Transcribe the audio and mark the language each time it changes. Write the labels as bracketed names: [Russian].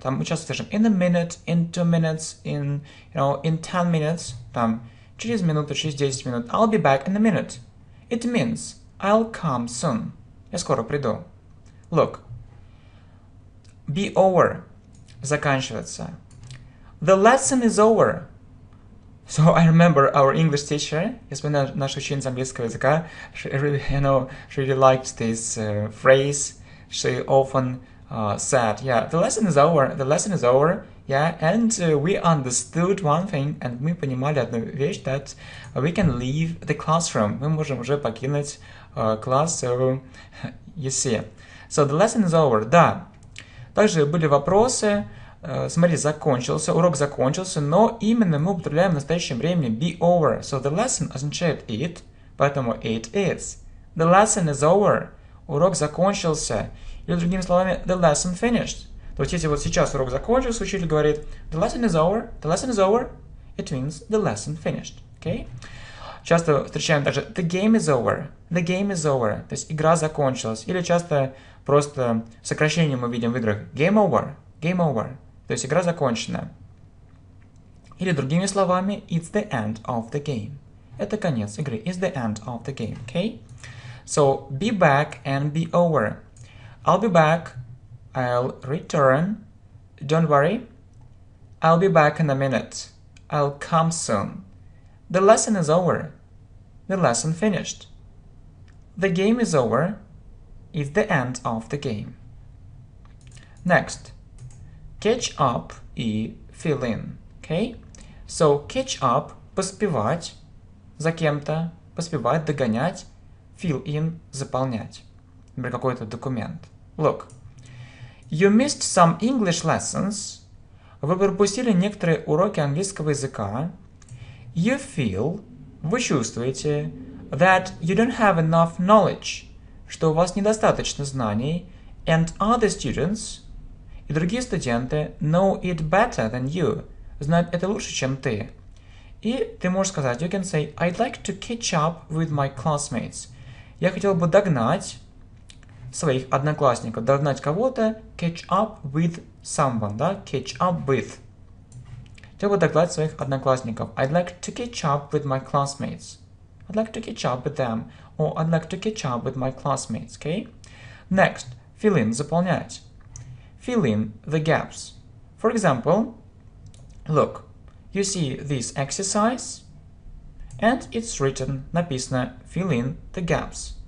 [Russian] Там мы часто слышим [English] in a minute, in 2 minutes, in 10 minutes. [Russian] Там через минуту, через 10 минут. [English] I'll be back in a minute. It means I'll come soon. [Russian] Я скоро приду. [English] Look. Be over. [Russian] Заканчивается. [English] The lesson is over. So I remember our English teacher, [Russian] я вспоминаю нашу ученица английского языка, [English] she really liked this phrase. She often said, yeah, the lesson is over, yeah, and we understood one thing, and [Russian] мы понимали одну вещь, [English] that we can leave the classroom, [Russian] мы можем уже покинуть класс, [English] so you see. So the lesson is over, да. [Russian] Также были вопросы. Смотри, закончился, урок закончился, но именно мы употребляем в настоящем времени be over. [English] So the lesson означает it, поэтому it is. The lesson is over. [Russian] Урок закончился. Или другими словами, [English] the lesson finished. [Russian] То есть если вот сейчас урок закончился, учитель говорит [English] the lesson is over, it means the lesson finished. Okay? [Russian] Часто встречаем также [English] the game is over. [Russian] То есть игра закончилась. Или часто просто сокращение мы видим в играх [English] game over. [Russian] То есть игра закончена. Или другими словами, [English] it's the end of the game. [Russian] Это конец игры. [English] It's the end of the game. Okay? So, be back and be over. I'll be back. I'll return. Don't worry. I'll be back in a minute. I'll come soon. The lesson is over. The lesson finished. The game is over. It's the end of the game. Next. Catch up и fill in. Okay? [Russian] So, catch up – поспевать за кем-то, поспевать, догонять, fill in – заполнять. Например, какой-то документ. [English] Look. You missed some English lessons. [Russian] Вы пропустили некоторые уроки английского языка. [English] You feel – [Russian] вы чувствуете [English] that you don't have enough knowledge, [Russian] что у вас недостаточно знаний, [English] and other students – [Russian] и другие студенты [English] know it better than you, [Russian] знают это лучше, чем ты. И ты можешь сказать, [English] you can say, I'd like to catch up with my classmates. [Russian] Я хотел бы догнать своих одноклассников, догнать кого-то, [English] catch up with someone, [Russian] да, [English] catch up with. [Russian] Хотел бы догнать своих одноклассников. [English] I'd like to catch up with my classmates. I'd like to catch up with them. Or I'd like to catch up with my classmates, okay? Next, fill in, заполнять. Fill in the gaps. For example, look, you see this exercise, and it's written, написано, fill in the gaps.